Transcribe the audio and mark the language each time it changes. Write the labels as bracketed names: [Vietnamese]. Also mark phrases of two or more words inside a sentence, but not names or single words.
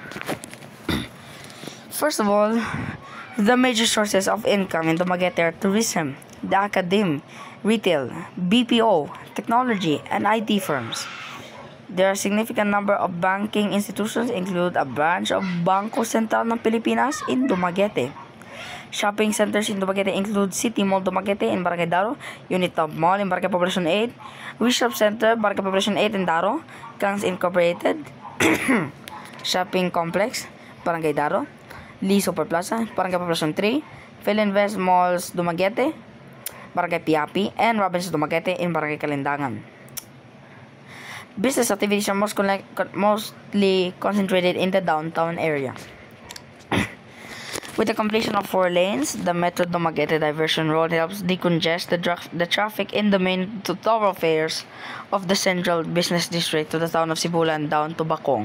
[English] First of all, the major sources of income in Dumaguete are tourism, the academe, retail, BPO, technology, and IT firms. There are a significant number of banking institutions, include a branch of Bangko Sentral ng Pilipinas in Dumaguete. Shopping centers in Dumaguete include City Mall Dumaguete in Barangay Daro, Unitop Mall in Barangay Poblacion 8, Bishop Center, Barangay Poblacion 8 in Daro, Kangs Incorporated, Shopping Complex, Barangay Daro, Lee Super Plaza, Barangay Poblacion 3, Philinvest Malls Dumaguete, Barangay Piapi, and Robinsons Dumaguete in Barangay Kalindangan. Business activities are mostly concentrated in the downtown area. With the completion of 4 lanes, the Metro Dumaguete Diversion Road helps decongest the traffic in the main thoroughfares of the central business district to the town of Sibulan down to Bacong.